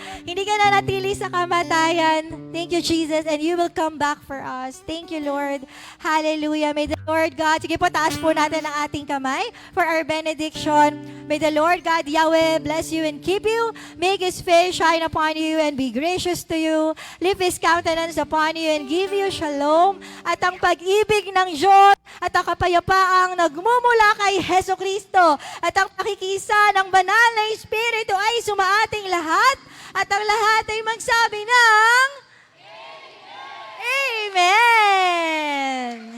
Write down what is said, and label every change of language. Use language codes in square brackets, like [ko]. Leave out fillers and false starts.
[tl] Hindi ka na natili sa kamatayan. [en] Thank you, Jesus, and you will come back for us. Thank you, Lord. Hallelujah. May the Lord God, [tl] sige po, taas po natin ang ating kamay [en] for our benediction. May the Lord God, Yahweh, bless you and keep you. Make His face shine upon you and be gracious to you. Lift His countenance upon you and give you shalom. [tl] At ang pag-ibig ng Diyos at ang kapayapaang nagmumula kay Heso Kristo at ang pakikisa ng banal na Espiritu ay sumaating lahat. At ang lahat ay magsabi ng Amen!